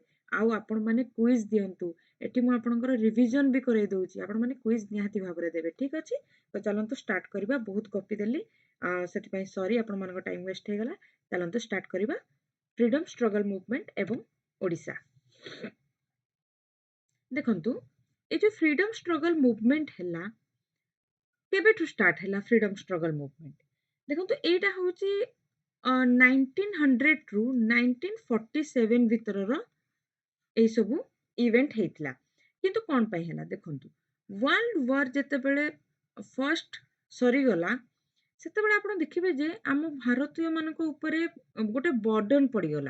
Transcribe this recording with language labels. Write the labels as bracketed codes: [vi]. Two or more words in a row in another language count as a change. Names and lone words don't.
[or] ଆଉ ଆପଣମାନେ କୁଇଜ୍ ଦିଅନ୍ତୁ, ଏଠି ମୁଁ ଆପଣଙ୍କର ରିଭିଜନ୍ ବି କରେଇ ଦେଉଛି, ଆପଣମାନେ କୁଇଜ୍ ନିହାତି ଭାବରେ ଦେବେ। ଠିକ୍ ଅଛି, ତ ଚାଲନ୍ତୁ ଷ୍ଟାର୍ଟ କରିବା। ବହୁତ କପି ଦେଲି, ସେଥିପାଇଁ ସରି, ଆପଣମାନଙ୍କ [en] time waste [or] ହେଇଗଲା। ଚାଲନ୍ତୁ ଷ୍ଟାର୍ଟ କରିବା। [en] freedom struggle movement [or] ଏବଂ ଓଡ଼ିଶା। ଦେଖନ୍ତୁ, [bn] এই যে [en] freedom struggle movement [or] ହେଲା, କେବେଠୁ ଷ୍ଟାର୍ଟ ହେଲା [en] freedom struggle movement? [or] ଦେଖନ୍ତୁ, ଏଇଟା ହେଉଛି 1900ରୁ 1947 ଭିତରର ଏଇସବୁ ଇଭେଣ୍ଟ ହେଇଥିଲା। କିନ୍ତୁ କ'ଣ ପାଇଁ ହେଲା ଦେଖନ୍ତୁ, [en] world war [or] ଯେତେବେଳେ ଫର୍ଷ୍ଟ ସରିଗଲା, ସେତେବେଳେ ଆପଣ ଦେଖିବେ ଯେ ଆମ ଭାରତୀୟମାନଙ୍କ ଉପରେ ଗୋଟେ ବର୍ଡନ୍ ପଡ଼ିଗଲା।